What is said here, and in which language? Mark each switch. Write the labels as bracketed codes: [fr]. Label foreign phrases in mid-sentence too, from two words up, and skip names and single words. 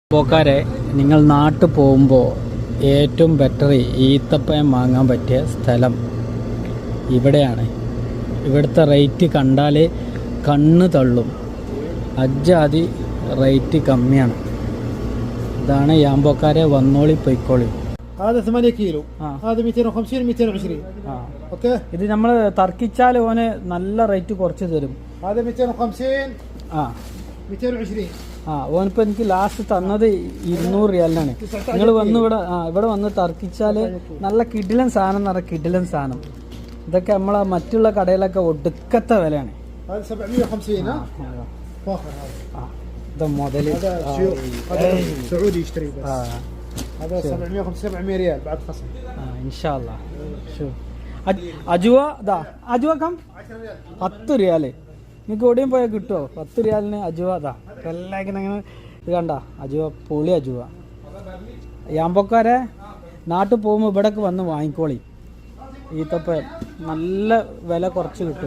[ml] പോക്കാരെ നിങ്ങൾ നാട്ടിൽ പോകുമ്പോൾ ഏറ്റവും ബെറ്റർ ഈത്തപ്പഴം വാങ്ങാൻ പറ്റിയ സ്ഥലം ഇവിടെയാണ്. ഇവിടുത്തെ റേറ്റ് കണ്ടാൽ കണ്ണ് തള്ളും. അജ്ജാതി റേറ്റ് കമ്മിയാണ്. ഇതാണ് യാമ്പോക്കാരെ, വന്നോളി പൊയ്ക്കോളി. [ar] هذا 8 كيلو هذا 250 220 اوكي. [ml] ഇത് നമ്മൾ തർക്കിച്ചാൽ ഓന് നല്ല റേറ്റ് കുറച്ച് തരും. [ar] هذا 250 220 [ml] ഓനിപ്പോൾ എനിക്ക് ലാസ്റ്റ് തന്നത് 200 റിയാലിനാണ്. നിങ്ങൾ വന്ന് ഇവിടെ വന്ന് തർക്കിച്ചാൽ നല്ല കിടിലൻ സാധനം എന്ന് പറഞ്ഞാൽ കിടിലൻ സാധനം. ഇതൊക്കെ നമ്മളെ മറ്റുള്ള കടയിലൊക്കെ ഒടുക്കത്തെ വിലയാണ്. [ar] هذا 750 فاخر [ml] ഇത് മുതൽ [ar] هذا سعودي يشتري بس هذا 700 ريال بعد خصم ان شاء الله. شو അജുവ ദാ അജുവ കം 10 റിയാല്. [ml] നിങ്ങൾക്ക് എവിടെയും പോയാൽ കിട്ടുമോ 10 റിയാലിന് അജുവ? ദാ എല്ലാവർക്കും അങ്ങനെ ഇത് കണ്ട അജുവ, പൊളി അജുവ. യാമ്പോക്കാരെ നാട്ടിൽ പോകുമ്പോൾ ഇവിടേക്ക് വന്ന് വാങ്ങിക്കോളി. ഈത്തപ്പഴം നല്ല വില കുറച്ച് കിട്ടും.